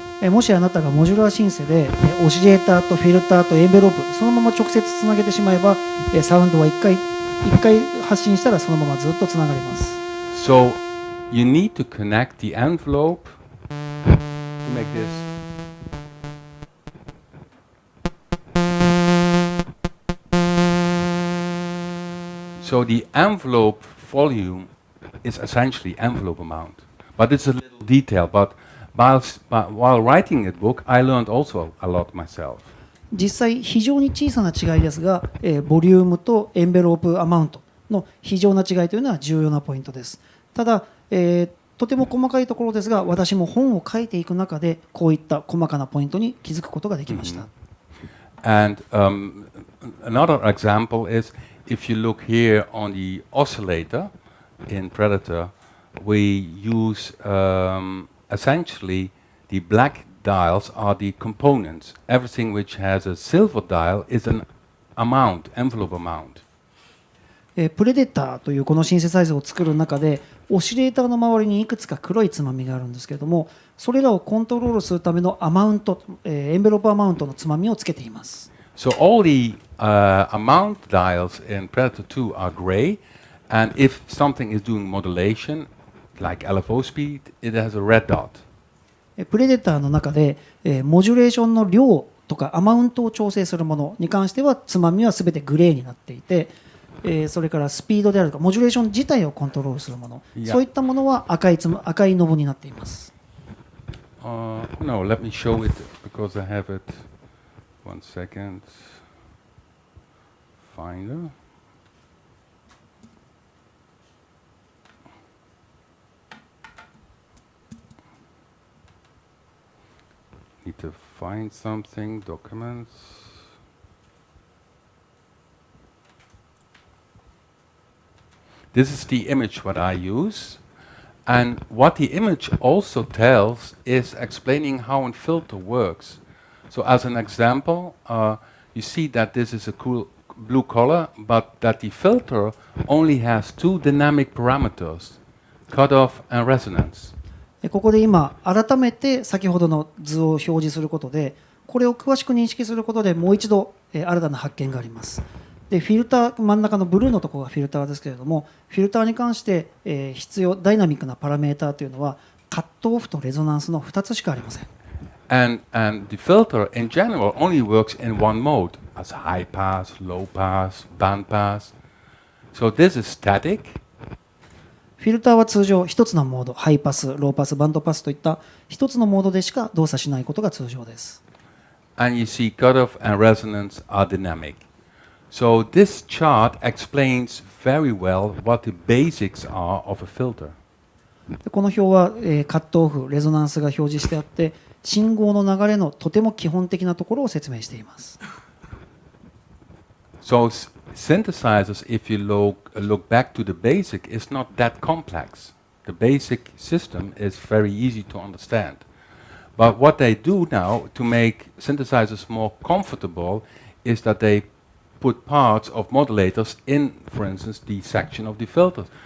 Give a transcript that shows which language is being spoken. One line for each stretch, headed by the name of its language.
Japanese: もしあなたがモジュラーシンセでオシレーターとフィルターとエンベロープそのまま直接つなげてしまえばサウンドは一回発信したらそのままずっとつながります。
English: So you need to connect the envelope to make this. So the envelope volume is essentially envelope amount, but it's a little detail. But while writing the book, I learned also a lot myself.
Japanese: 実際非常に小さな違いですが、ボリュームとエンベロープアマウントの非常な違いというのは重要なポイントです。ただ、とても細かいところですが、私も本を書いていく中でこういった細かなポイントに気づくことができました。
English: And another example is if you look here on the oscillator in Predator, we use essentially the black dials are the components. Everything which has a silver dial is an amount, envelope amount.
Japanese: プレデターというこのシンセサイザーを作る中でオシレーターの周りにいくつか黒いつまみがあるんですけれども、それらをコントロールするためのアマウント、エンベロープアマウントのつまみをつけています。
English: So all the amount dials in Predator 2 are gray, and if something is doing modulation, like LFO speed, it has a red dot.
Japanese: プレデターの中で、モジュレーションの量とかアマウントを調整するものに関してはつまみはすべてグレーになっていて、それからスピードであるとかモジュレーション自体をコントロールするもの、そういったものは赤いノブになっています。
English: No, let me show it because I have it. 1 second. Finder. Need to find something, documents. This is the image what I use, and what the image also tells is explaining how a filter works. So as an example, you see that this is a cool blue color, but that the filter only has two dynamic parameters, cutoff and resonance.
Japanese: ここで今改めて先ほどの図を表示することでこれを詳しく認識することでもう一度新たな発見があります。でフィルター真ん中のブルーのところがフィルターですけれども、フィルターに関して必要ダイナミックなパラメーターというのはカットオフとレゾナンスの2つしかありません。
English: And the filter in general only works in one mode, as high pass, low pass, band pass. So this is static.
Japanese: フィルターは通常1つのモード、ハイパス、ローパス、バンドパスといった1つのモードでしか動作しないことが通常です。
English: And you see cutoff and resonance are dynamic. So this chart explains very well what the basics are of a filter.
Japanese: この表は、カットオフ、レゾナンスが表示してあって、信号の流れのとても基本的なところを説明しています。
English: So synthesizers, if you look back to the basic, is not that complex. The basic system is very easy to understand. But what they do now to make synthesizers more comfortable is that they put parts of modulators in, for instance, the section of the filters.